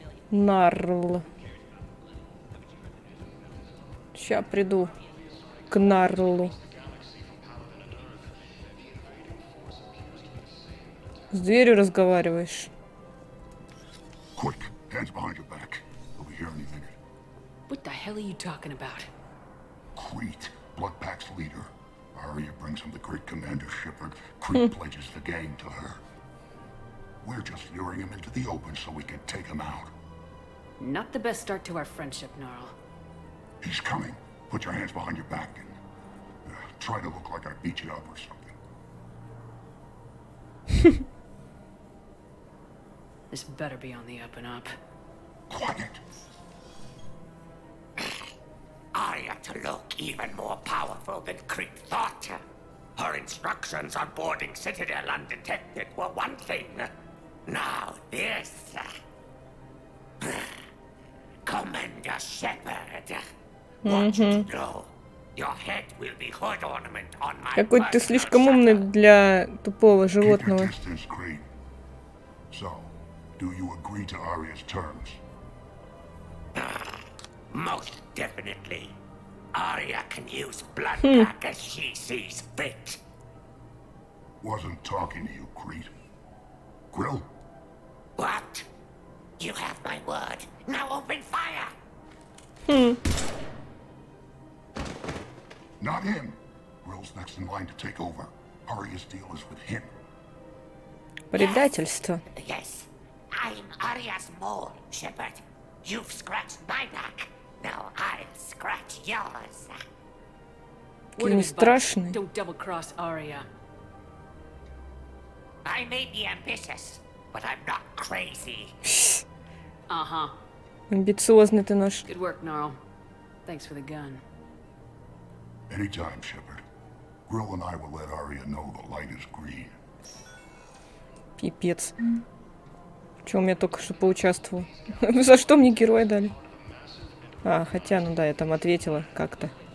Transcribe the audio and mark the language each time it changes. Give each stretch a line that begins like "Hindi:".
Russian: Нарл. Ща приду к Нарлу. С дверью разговариваешь.
English: Quick, hands behind your back. We'll be here any minute. What the hell are you talking about? Crete, Bloodpack's leader. Arya brings him the great Commander Shepard. Crete pledges the gang to her. We're just luring him into the open so we can take him out. Not the best start to our friendship, Gnarl. He's coming. Put your hands behind your back and try to look like I beat you up or something. This better be on the up and up. Quiet. Arya to look even more powerful than Crete thought. Her instructions on boarding Citadel undetected were one thing. Now this. Commander Shepard. Want you to know, your head will be hood ornament on my.
Russian: Какой ты слишком умный для тупого животного.
English: So, do you agree to Arya's terms? Most definitely. Arya can use Bloodpack as she sees fit. Wasn't talking to you, Crete. Grill? What? You have my word. Now open fire! Not him. Grill's next in line to take over. Arya's deal is with him.
Russian: Предательство.
English: Yes. I'm Arya's mole, Shepard. You've scratched my back. Now I'll scratch yours.
Russian: Какие они страшные.
English: Don't double-cross Arya. I may be ambitious, but I'm not crazy. Uh-huh.
Russian: Амбициозный ты наш.
English: Good work, Gnarl. Thanks for the gun. Anytime, Shepard. Grill and I will let Arya know the light is green.
Russian: Пипец. В чем я только что поучаствовал? За что мне героя дали? А, хотя, ну да, я там ответила как-то.